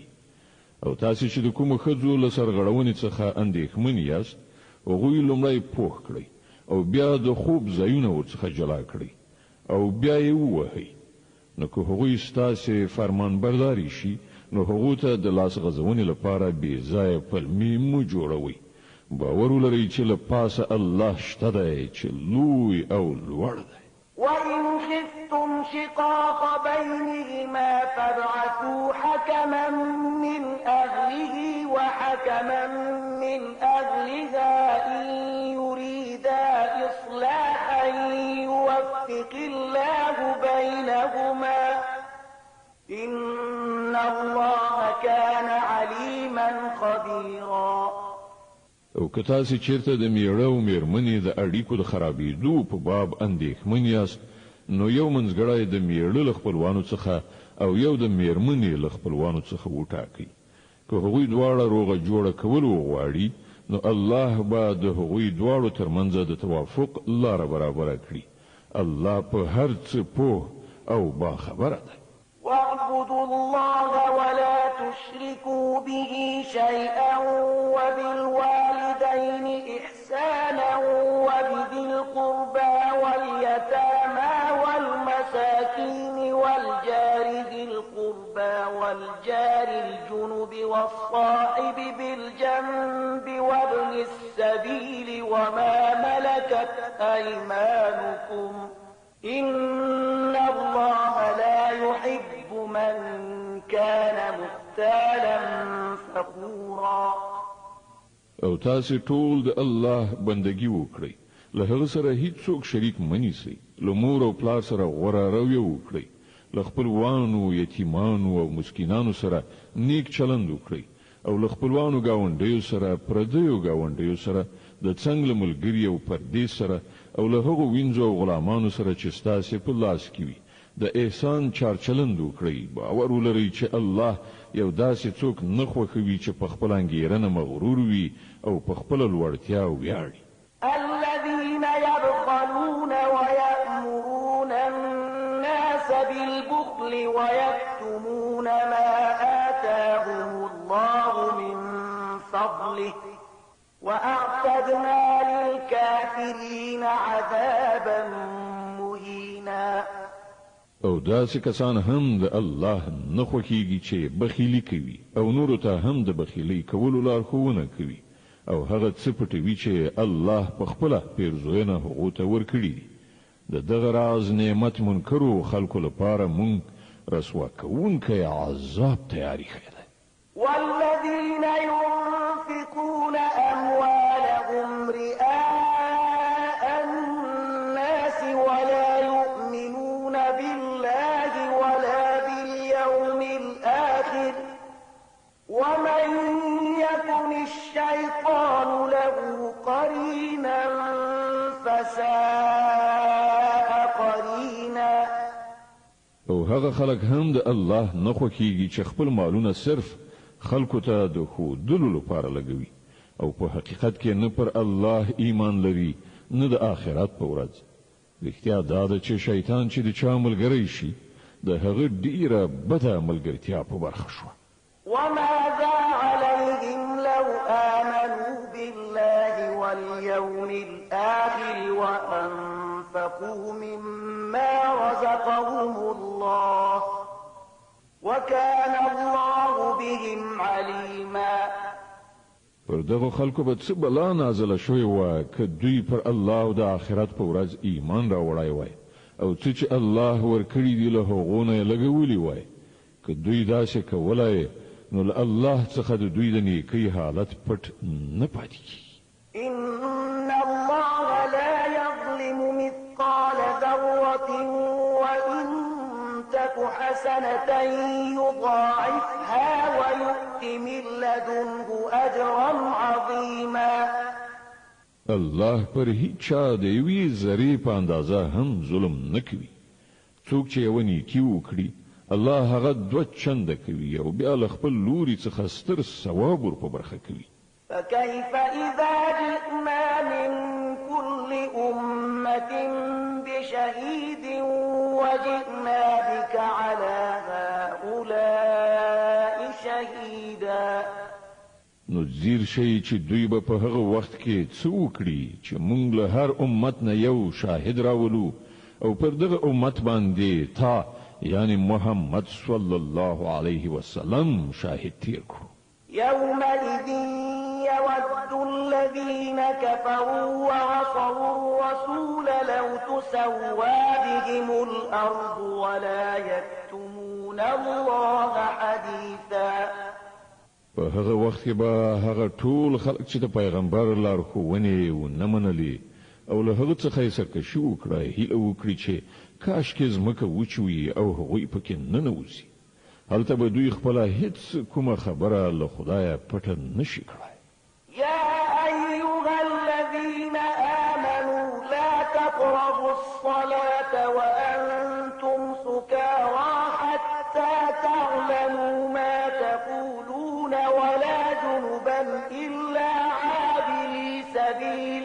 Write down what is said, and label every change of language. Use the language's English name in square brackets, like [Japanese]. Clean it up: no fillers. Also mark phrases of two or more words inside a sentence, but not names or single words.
[Pashto] او تاسې چې د کومو ښځو له سرغړونې څخه اندېښمن یاست هغوی لومړی پوه کړئ او بیا د خوب ځایونه ورڅخه جلا کړئ او بیا یې ووهئ. نو که هغوی ستاسې فرمان برداري شي نو هغو ته د لاس غځونې لپاره بې ځایه پلمې مه جوړوئ. باور ولرئ چې له پاسه الله شته دی چې لوی او لوړ دی. [Arabic] وإن خفتم شقاق بينهما فابعثوا حكما من أهله وحكما من أهلها إن يريدا إصلاحا يوفق الله بينهما إن الله كان عليما خبيرا. [Pashto] او که تاسې چیرته د میړه او میرمنې د اړیکو د خرابېدو په باب اندېښمن یاست نو یو منځګړی د میړه له خپلوانو څخه او یو د میرمنې له خپلوانو څخه وټاکئ. که هغوی دواړه روغه جوړه کول وغواړي نو الله به د هغوی دواړو ترمنځ د توافق لاره برابره کړي. الله په هر څه پوه او باخبره دی. [Arabic] واعبدوا الله ولا تشركوا به شيئا وبالوالدين إحسانا وبذي القربى واليتامى والمساكين والجار ذي القربى والجار الجنب والصاحب بالجنب وابن السبيل وما ملكت أيمانكم إن الله لا يحب من كان مختالا فخورا. [Pashto] او تاسې ټول د الله بندگی وکړئ له هغه سره هیڅوک شریک منیسي له مور او پلار سره غوړه رویه وکړئ له خپلوانو یتیمانو او مسکینانو سره نیک چلند وکړئ او له خپلوانو گاونډیو سره پردیو گاونډیو سره د څنګه ملګری او پردې سره او له هغو وینځو او غلامانو سره چې ستاسو په لاس کې وي د احسان چارچلند وکړئ باور ولرئ چې الله یو داسې څوک نه خوښوي چې په خپل انګیرنه مغرور وي او په خپل لوړتیا ویاړي [Arabic] الذين يبخلون ويأمرون الناس بالبخل ويكتمون ما آتاهم الله من فضله وأعتدنا للكافرين عذابا مهينا [Pashto] او داسې کسان هم د الله نه خوښیږي چې بخیلی کوي او نورو ته هم د بخیلی کولو لارښوونه کوي او هغه څه پټوي چې الله په خپله پیرزوینه هغو ته ورکړي دي د دغه راز نعمت منکرو خلکو لپاره مونږ رسوا کوونکی عذاب تیاری کړی دی [Arabic] والذين ينفقون أموالهم رئاء الناس ولا يؤمنون بالله ولا باليوم الآخر ومن يكن الشيطان له قرينا فساء قرينا [Pashto] او هغه خلک هم د الله نه خوښیږي چې خپل مالونه صرف خلکو ته د ښودلو لپاره لګوي او په حقیقت کې نه پر الله ایمان لري نه د آخرت په ورځ رښتیا دا ده چې شیطان چې د چا ملګری شي د هغه ډیره بده ملګرتیا په برخه شوه [Arabic] وماذا عليهم لو آمنوا بالله واليوم الآخر وأنفقوا مما رزقهم الله وكان الله بهم عليما [Pashto] پر دغه خلکو به څه بلا نازله شوی و که دوی پر الله او د آخرت په ورځ ایمان راوړای وای او څه چې الله ورکړي دی له هغو نه لګولی وای که دوی داسې کولای نو الله څخه د دوی د نیکی حالت پټ نه پاتې کیږي [Arabic] إن الله لا يظلم مثقال ذرة وإن تك حسنة يضاعفها ويؤت من لدنه أجرا عظيما [Pashto] الله پر هیڅ چا د یوې ذرې په اندازه هم ظلم نه کوي څوک چې یو نیکی وکړي الله هغه دوه چنده کوي او بیا له خپل لوري څخه ستر ثواب ور په برخه کوي [Arabic] فكيف إذا جئنا من كل أمة بشهيد وجئنا بك على هؤلاء شهيدا [Pashto] نو زیر شي چې دوی به په هغه وخت کې څه وکړي چې موږ له هر امت نه یو شاهد راولو او پر دغه امت باندې تا یعنی محمد [Arabic] صلی الله علیه وسلم [Pashto] شاهد تیر کړو [Arabic] يومئذ يود الذين كفروا وعصوا الرسول لو تسوى بهم الأرض ولا يكتمون الله حديثا [Pashto] په هغه وخت کې به هغه ټول خلک چې د پیغمبر لارښوونې ونه منلي او له هغه څخه یې سرکشي وکړه هیله وکړي چې کاش کې ځمکه وچوي او هغوی پکې ننوځي هلته به دوی خپله هیڅ کومه خبره له خدایه پټه نشي کړای [Arabic] يا أيها الذين آمنوا لا تقربوا الصلاة وأنتم سكارى حتى تعلموا ما تقولون ولا جنبا إلا عابري سبيل